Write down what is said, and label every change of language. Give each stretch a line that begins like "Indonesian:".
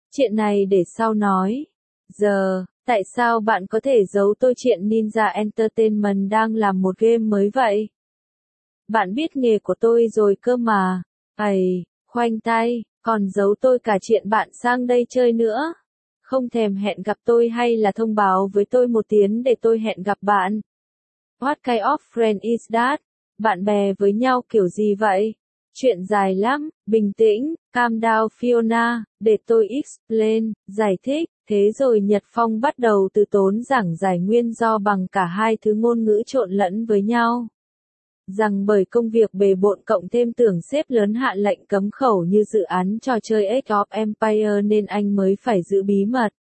Vietnamese: Chuyện này để sau nói. Giờ, tại sao bạn có thể giấu tôi chuyện Ninja Entertainment đang làm một game mới vậy? Bạn biết nghề của tôi rồi cơ mà. Ây, khoanh tay, còn giấu tôi cả chuyện bạn sang đây chơi nữa. Không thèm hẹn gặp tôi hay là thông báo với tôi một tiếng để tôi hẹn gặp bạn.
English: What kind of friend is that?
Vietnamese: Bạn bè với nhau kiểu gì vậy? Chuyện dài lắm, bình tĩnh,
English: calm down Fiona,
Vietnamese: để tôi
English: explain,
Vietnamese: giải thích, thế rồi Nhật Phong bắt đầu từ tốn giảng giải nguyên do bằng cả hai thứ ngôn ngữ trộn lẫn với nhau. Rằng bởi công việc bề bộn cộng thêm tưởng sếp lớn hạ lệnh cấm khẩu như dự án trò chơi Age of Empire nên anh mới phải giữ bí mật.